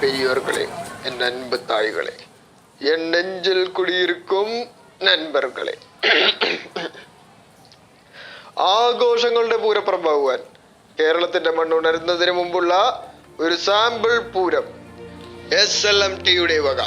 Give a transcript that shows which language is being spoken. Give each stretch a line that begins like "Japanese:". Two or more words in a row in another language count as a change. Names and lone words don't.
Tamil: பெரியோர்களே, என் அன்பு தாய்களே, என் நெஞ்சில் குடியிருக்கும் നൻപർകളെ,
Malayalam: ആഘോഷങ്ങളുടെ പൂരപ്പുറമാകുവാൻ കേരളത്തിന്റെ മണ്ണുണരുന്നതിന് മുമ്പുള്ള ഒരു സാമ്പിൾ പൂരം SLMTയുടെ വക.